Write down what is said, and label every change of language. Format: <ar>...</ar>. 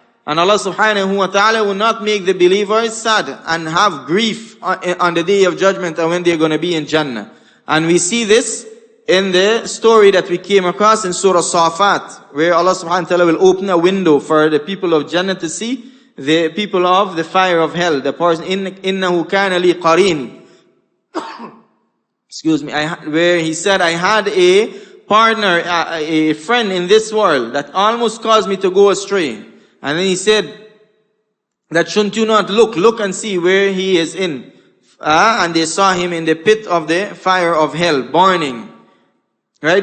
<en>And Allah subhanahu wa ta'ala will not make the believers sad and have grief on the day of judgment and when they're going to be in Jannah. And we see this in the story that we came across in Surah Safat, where Allah subhanahu wa ta'ala will open a window for the people of Jannah to see the people of the fire of hell. The person,</en> <ar>إِنَّهُ كَانَ لِي قَرِينٌ.</ar> <en>Excuse me, where he said, I had a partner, a friend in this world that almost caused me to go astray. And then he said, that shouldn't you not look and see where he is in. And they saw him in the pit of the fire of hell, burning. Right?</en>